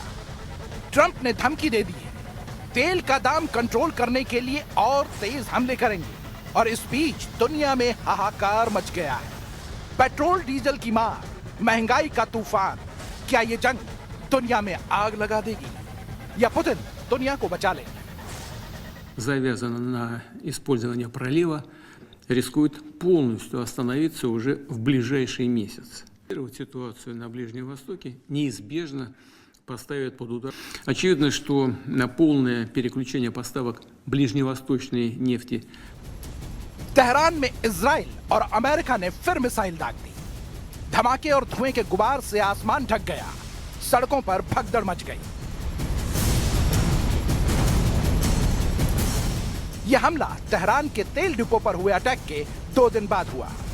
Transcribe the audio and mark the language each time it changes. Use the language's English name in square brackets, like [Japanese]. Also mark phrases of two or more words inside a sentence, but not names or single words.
[Hindi] ट्रंप ने धमकी दे दी है, तेल का दाम कंट्रोल करने के लिए और तेज हमले करेंगे। और इस बीच दुनिया में हाहाकार मच गया है। पेट्रोल डीजल की मार, महंगाई का तूफान। क्या ये जंग दुनिया में आग लगा देगी या पुतिन दुनिया को बचा लेंगे? [Russian] Завязано на использование пролива, рискует полностью остановиться уже в ближайший месяц. Ситуацию на Ближнем Востоке неизбежно поставит под удар. Очевидно, что на полное переключение поставок ближневосточной нефти. [Hindi] तेहरान में इजराइल और अमेरिका ने फिर मिसाइल दाग दी। धमाके और धुएं के गुबार से आसमान ढक गया, सड़कों पर भगदड़ मच गई। यह हमला तेहरान के तेल डिपो पर हुए अटैक के 2 दिन बाद हुआ।